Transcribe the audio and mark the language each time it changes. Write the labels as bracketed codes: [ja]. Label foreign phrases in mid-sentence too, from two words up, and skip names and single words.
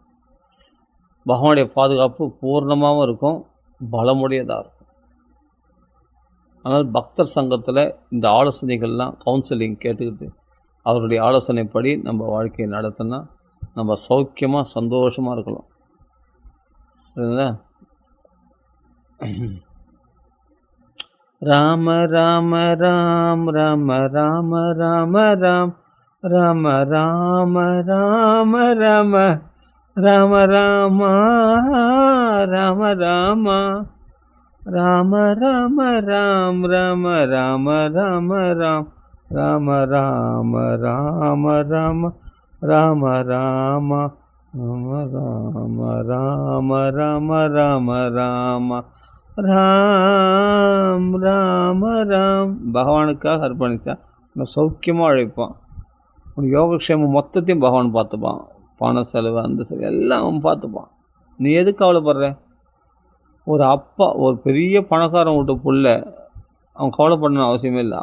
[ta] பகவானுடைய பாதுகாப்பு பூர்ணமாகவும் இருக்கும், பலமுடையதாக இருக்கும். ஆனால் பக்தர் சங்கத்தில் இந்த ஆலோசனைகள்லாம் கவுன்சிலிங் கேட்டுக்கிட்டு அவருடைய ஆலோசனைப்படி நம்ம வாழ்க்கையை நடத்தினா நம்ம சௌக்கியமாக சந்தோஷமாக இருக்கலாம். சரிங்களா? ராம ராம ராம் ராம ராம ராம ராம் ராம ராம ராம ராம ராம ராம ராம ராம ராம ராம ராம் ராம ராம ராம ராம் ராம ராம ராம ராம ராம ராம ராம ராம ராம ராம ராம ராம ராம் ராம ராம். பகவானுக்காக அர்ப்பணித்தா நான் சௌக்கியமாக உழைப்பான். உன் யோகக்ஷேமம் மொத்தத்தையும் பகவான் பார்த்துப்பான். பண செலவு, அந்த செலவு எல்லாம் அவன் பார்த்துப்பான். நீ எதுக்கு கவலைப்படுற? ஒரு அப்பா, ஒரு பெரிய பணக்காரன் விட்டு புள்ள, அவன் கவலைப்படணும் அவசியமே இல்லை.